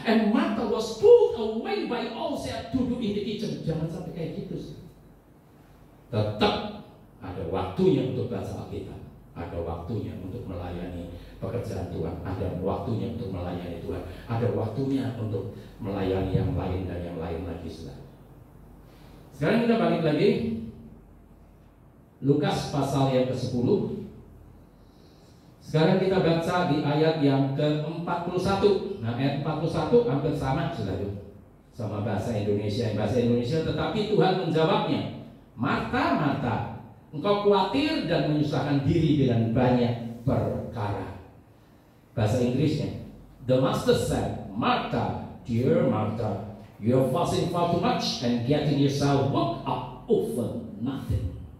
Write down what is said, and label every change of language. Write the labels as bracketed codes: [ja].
[en] And Martha was pulled away by all that to do in the kitchen. [id] Jangan sampai kayak gitu. Tetap ada waktunya untuk baca Alkitab. Ada waktunya untuk melayani pekerjaan Tuhan. Ada waktunya untuk melayani Tuhan. Ada waktunya untuk melayani yang lain dan yang lain lagi. Sekarang kita balik lagi. Lukas pasal yang ke-10. Sekarang kita baca di ayat yang ke-41. Nah, ayat 41 hampir sama saudara, sama bahasa Indonesia. Bahasa Indonesia, tetapi Tuhan menjawabnya, Marta, Marta, engkau khawatir dan menyusahkan diri dengan banyak perkara. Bahasa Inggrisnya, [en] the master said, Martha, dear Martha, you're fussing far too much and getting yourself worked up over nothing.